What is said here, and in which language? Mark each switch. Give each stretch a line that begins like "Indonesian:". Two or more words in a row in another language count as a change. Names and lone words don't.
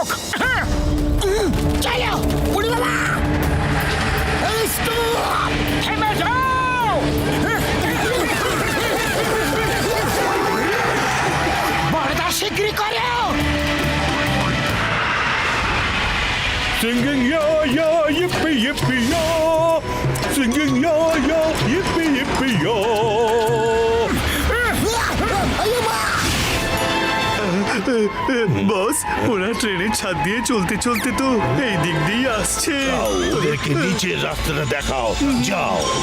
Bangla: হ্যাঁ, চলো উড়ি বাবা। এই stop! থেমে যাও। বড়দা শিগগিরই করো।
English: Singing ya ya yippee yippee ya, singing ya ya yippee yippee ya.
Bangla: বস, ওরা ট্রেনের ছাদ দিয়ে চলতে চলতে তো এই দিক দিয়ে আসছে। যাও, ওদেরকে নিচের রাস্তাটা দেখাও, যাও।